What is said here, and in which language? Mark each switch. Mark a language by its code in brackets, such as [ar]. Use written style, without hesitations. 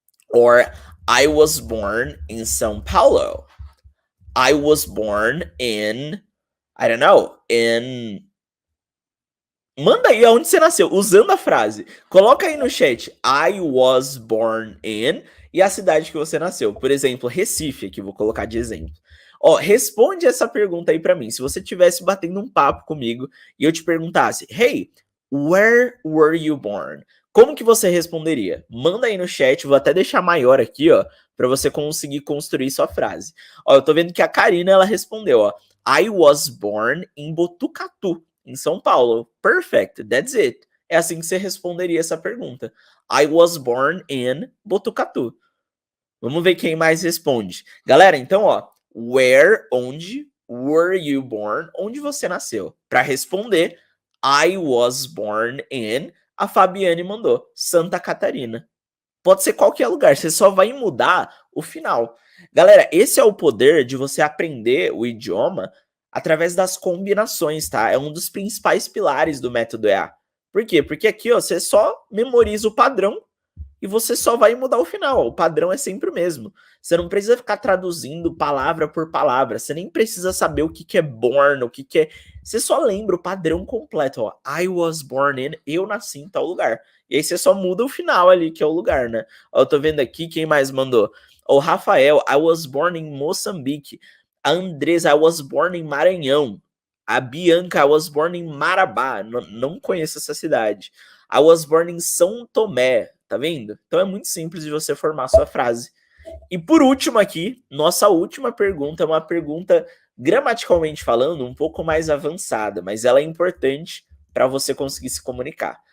[en] Or I was born in São Paulo. I was born in, I don't know, in... [pt] Manda aí aonde você nasceu, usando a frase. Coloca aí no chat, [en] I was born in, [pt] e a cidade que você nasceu. Por exemplo, Recife, aqui vou colocar de exemplo. Ó, responde essa pergunta aí pra mim. Se você estivesse batendo um papo comigo e eu te perguntasse, [en] Hey, where were you born? [pt] Como que você responderia? Manda aí no chat, vou até deixar maior aqui, ó, pra você conseguir construir sua frase. Ó, eu tô vendo que a Karina, ela respondeu, ó, [en] I was born in Botucatu, [pt] em São Paulo. [en] Perfect, that's it. [pt] É assim que você responderia essa pergunta. [en] I was born in Botucatu. [pt] Vamos ver quem mais responde. Galera, então, ó, [en] where, [pt] onde, [en] were you born, [pt] onde você nasceu? Para responder, [en] I was born in, [pt] a Fabiane mandou, Santa Catarina. Pode ser qualquer lugar, você só vai mudar o final. Galera, esse é o poder de você aprender o idioma através das combinações, tá? É um dos principais pilares do método EA. Por quê? Porque aqui, ó, você só memoriza o padrão e você só vai mudar o final. O padrão é sempre o mesmo. Você não precisa ficar traduzindo palavra por palavra. Você nem precisa saber o que, que é born, o que, que é. Você só lembra o padrão completo. Ó. [en] I was born in, [pt] eu nasci em tal lugar. E aí você só muda o final ali, que é o lugar, né? Ó, eu tô vendo aqui quem mais mandou. O Rafael, [en] I was born in Moçambique. [pt] A Andresa, [en] I was born in Maranhão. A Bianca, I was born in Marabá. [pt] Não conheço essa cidade. [en] I was born in São Tomé. [pt] Tá vendo? Então é muito simples de você formar sua frase. E por último aqui, nossa última pergunta é uma pergunta, gramaticalmente falando, um pouco mais avançada, mas ela é importante para você conseguir se comunicar.